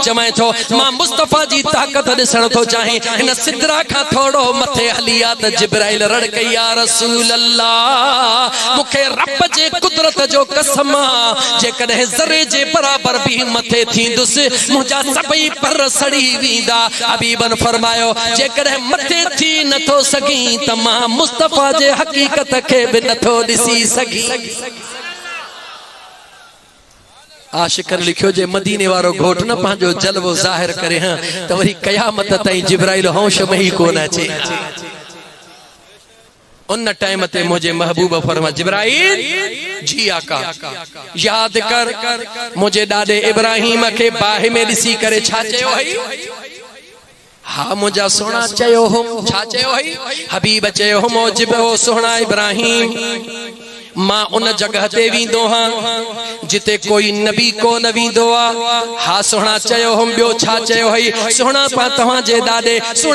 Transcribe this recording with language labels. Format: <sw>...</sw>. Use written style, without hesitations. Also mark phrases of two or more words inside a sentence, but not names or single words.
<sd>चवां थो मां मुस्तफा जी ताक़त ॾिसण थो चाहीं हिन सिदरा खां थोरो मथे हली आहे त जिब्राइल रड़ कई या रसूल अल्लाह मूंखे रब जे कुदरत जो कसम जेकॾहिं ज़रे जे बराबर बि मथे थींदुसि मुंहिंजा सभई पर सड़ी वेंदा हबीबन फरमायो जेकॾहिं मथे थी नथो सघीं त मां मुस्तफा जे हकीकत के भी नथो दिसी सगी आशिकन लिखियो जे मदीने वारो घोट न पंहिंजो जलवो ज़ाहिर करे हां त वरी क़यामत ताईं जिब्राइल होश में ही कोन अचे उन टाइम ते मुझे महबूब फरमा जिब्राइल जी आका याद कर मुझे ॾाॾे इब्राहिम के बाहि में ॾिसी करे छा चयो हई हा मुंहिंजा सोना चयो हो छा चयो हई हबीब चयो हो मौजिब हो सोना इब्राहिम मां उन जगह ते वेंदो हां जिते कोई नबी को न वेंदो आहे हा सोहणा चयो हम ॿियो छा चयो हई सोहणा पा तव्हां जे ॾाॾे सुणे</sd>